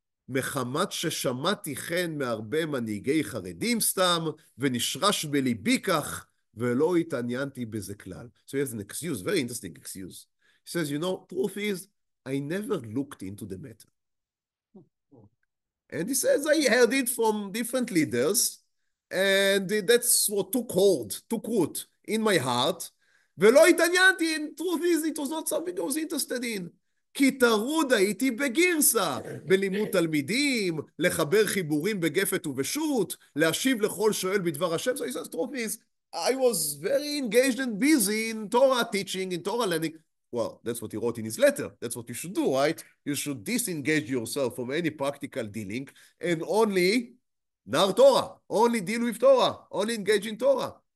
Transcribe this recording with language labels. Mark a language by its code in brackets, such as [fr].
[he] מחמת ששמעתי כן מהרבה מנהיגי חרדים סתם, ונשרש בליבי כך, ולא התעניינתי בזה כלל. [en] So he has an excuse, very interesting excuse. He says, you know, truth is, I never looked into the matter. And he says, I heard it from different leaders, and that's what took root in my heart. [he] ולא התעניינתי, [en] in truth is, it was not something I was interested in. [he] כי טרוד הייתי בגרסה, בלימוד תלמידים, לחבר חיבורים בגפת ובשו"ת, להשיב לכל שואל בדבר השם. [en] So he says, truth is, I was very engaged and busy in Torah teaching, in Torah learning. Well, that's what he wrote in his letter. That's what you should do, right? You should disengage yourself from any practical dealing and only nar Torah, only deal with Torah, only engage in Torah.